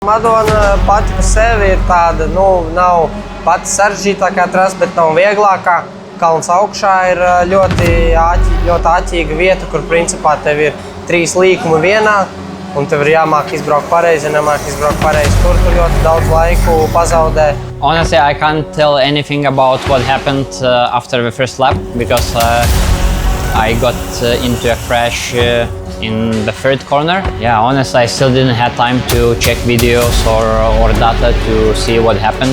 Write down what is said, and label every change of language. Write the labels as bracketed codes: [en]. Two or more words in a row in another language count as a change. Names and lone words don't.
[lv] Madona pati par sevi ir tāda, nav pati sarežģītākā trasa, bet nav vieglākā. Kalns augšā ir ļoti āķīga vieta, kur principā tev ir 3 līkumi vienā, un tev ir jāmāk izbraukt pareizi, ja nemāk izbraukt pareizi. Tur ļoti daudz laiku pazaudē. [en] Honestly, I can't tell anything about what happened after the first lap because I got into a crash in the third corner. Yeah, honestly, I still didn't have time to check videos or data to see what happened.